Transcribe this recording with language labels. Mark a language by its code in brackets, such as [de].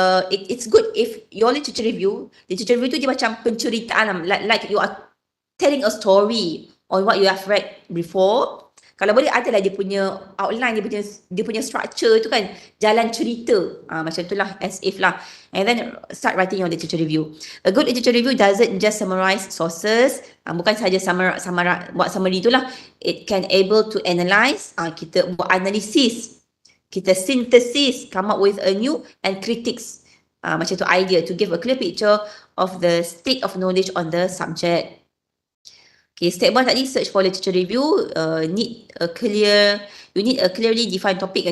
[en] It's good if your literature review [ms] tu dia macam penceritaan, [en] like you are telling a story on what you have read before. [ms] Kalau boleh adalah dia punya outline, dia punya structure tu kan, jalan cerita. Macam tu lah, [en] as if [ms] lah. [en] And then start writing your literature review. A good literature review doesn't just summarize sources. [ms] Bukan sahaja buat summary tu lah. [en] It can able to analyze. [ms] Kita buat analisis. Kita [en] synthesis, come up with a new and critics. [ms] Macam tu [en] idea to give a clear picture of the state of knowledge on the subject. Okay, step 1 tadi, search for literature review. You need a clearly defined topic.